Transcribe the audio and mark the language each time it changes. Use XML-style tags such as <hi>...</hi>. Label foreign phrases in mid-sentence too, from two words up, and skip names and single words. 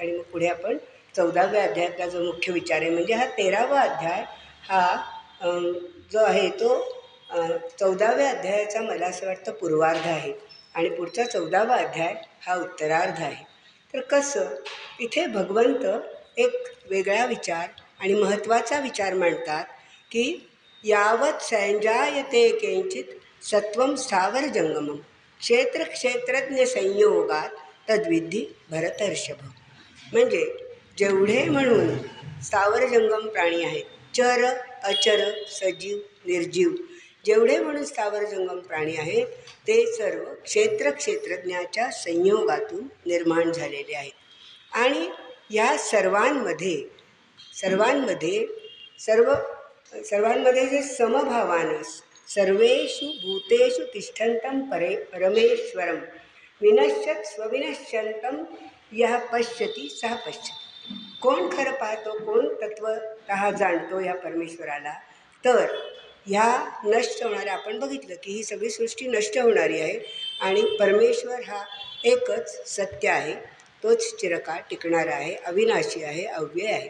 <mr>आणि मग पुढे आपण 14व्या अध्यायातला जो मुख्य विचार आहे, म्हणजे हा 13वा अध्याय हा जो आहे तो 14व्या अध्यायाचा मला असं वाटतं पूर्वार्ध आहे, आणि पुढचा 14वा अध्याय हा उत्तरार्ध आहे. तर कसं इथे भगवंत एक वेगळा विचार आणि महत्त्वाचा विचार मांडतात की</mr> <sa>यावत संजायते किंचित सत्वं स्थावर जंगमम क्षेत्रक्षेत्रज्ञ संयोगात तद्विधी भरतर्षभ.</sa> <mr>म्हणजे जेवढे म्हणून स्थावर जंगम प्राणी आहेत, चर अचर सजीव निर्जीव, जेवढे म्हणून स्थावर जंगम प्राणी आहेत ते सर्व क्षेत्रज्ञाच्या संयोगातून निर्माण झालेले आहेत. आणि या सर्वांमध्ये जे समभावानं</mr> <sa>सर्वेषु भूतेषु तिष्ठन्तं परमेश्वरं विनश्यत स्वविनश्यन्तं यः पश्यति सः पश्यति.</sa> <mr>कोण खरं पाहतो, कोण तत्वतः जाणतो या परमेश्वराला, तर ह्या नष्ट होणाऱ्या, आपण बघितलं की ही सगळी सृष्टी नष्ट होणारी आहे आणि परमेश्वर हा एकच सत्य आहे, तोच चिरकाळ टिकणारा आहे, अविनाशी आहे, अव्यय आहे.</mr>